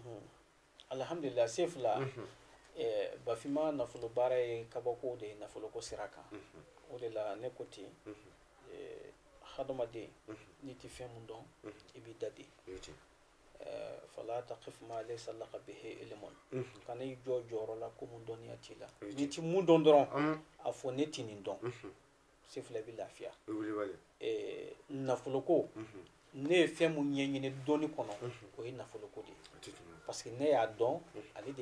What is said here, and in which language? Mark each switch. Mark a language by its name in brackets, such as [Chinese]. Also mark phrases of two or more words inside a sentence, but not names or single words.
[Bambara] alhamdulillah sefula bafinma nafolo baara ye kabako de ye nafoloko sira kan o de la ne ko ten hadamaden n'i tɛ fɛn mun dɔn i b'i da de [Arabic] فلا تقف ما ليس لك به علم [Bambara] kana i jɔ jɔyɔrɔ la ko mun dɔnniya t'i la n'i tɛ mun dɔn dɔrɔn a fɔ ne tɛ nin dɔn sefula i bɛ lafiya nafoloko ne ye fɛn mun ɲɛɲini dɔnni kɔnɔ o ye nafoloko de ye [French] parce que [Bambara] ne y'a dɔn ale de